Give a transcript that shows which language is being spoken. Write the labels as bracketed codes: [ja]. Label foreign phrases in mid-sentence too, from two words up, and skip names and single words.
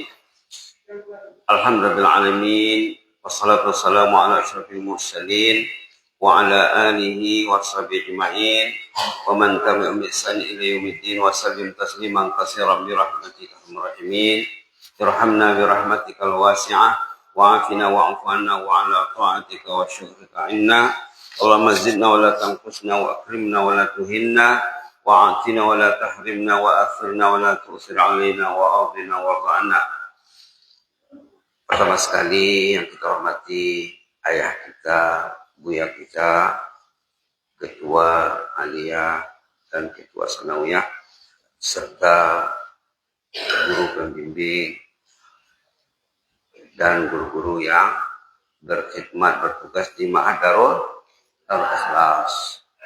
[ar] الحمد لله الرحمن الرحيم والصلاة والسلام على أشرف المرسلين وعلى آله وصحبه أجمعين ومن تبعهم بإحسان إلى يوم الدين وسلم تسليما كثيرا برحمتك أرحم الراحمين. ارحمنا برحمتك الواسعة وعافنا واعف عنا وعلى طاعتك وشكرك أعنا. اللهم زدنا ولا تنقصنا وأكرمنا ولا تهنا وأعطنا ولا تحرمنا وآثرنا ولا تؤثر علينا وأرضنا ورعنا. [id] Pertama sekali yang kita hormati ayah kita, buya kita, ketua aliyah dan ketua sanawiyah, serta guru pembimbing dan guru-guru yang berkhidmat bertugas di Ma'had Darul Ikhlas,